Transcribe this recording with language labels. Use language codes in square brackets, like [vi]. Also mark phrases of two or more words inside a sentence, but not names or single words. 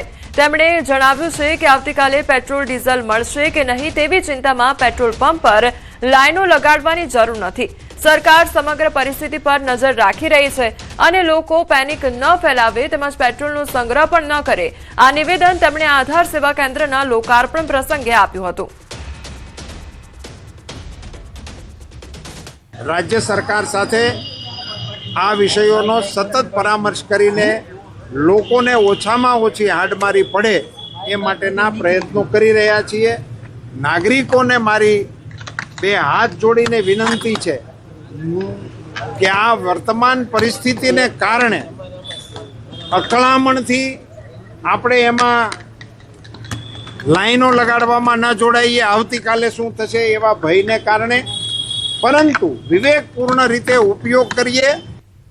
[gu] તેમણે જણાવ્યું છે કે આવતીકાલે પેટ્રોલ ડીઝલ મળશે કે નહીં તેવી ચિંતામાં પેટ્રોલ પંપ પર લાઈનો લગાડવાની જરૂર નથી। સરકાર સમગ્ર પરિસ્થિતિ પર નજર રાખી રહી છે અને લોકો પેનિક ન ફેલાવે તેમજ પેટ્રોલનો સંગ્રહ પણ ન કરે। આ નિવેદન તેમણે આધાર સેવા કેન્દ્રના લોકાર્પણ પ્રસંગે આપ્યું હતું। રાજ્ય સરકાર સાથે આ વિષયો સતત પરામર્શ કરીને લોકોને ઓછામાં ઓછી હાડમારી પડે એ માટેના પ્રયત્નો કરી રહ્યા છીએ। નાગરિકોને મારી બે હાથ જોડીને વિનંતી છે કે આ વર્તમાન પરિસ્થિતિને કારણે અકળામણથી આપણે એમાં લાઇનો લગાડવામાં ન જોડાઈએ, આવતીકાલે શું થશે એવા ભયને કારણે, પરંતુ વિવેકપૂર્ણ રીતે ઉપયોગ કરીએ।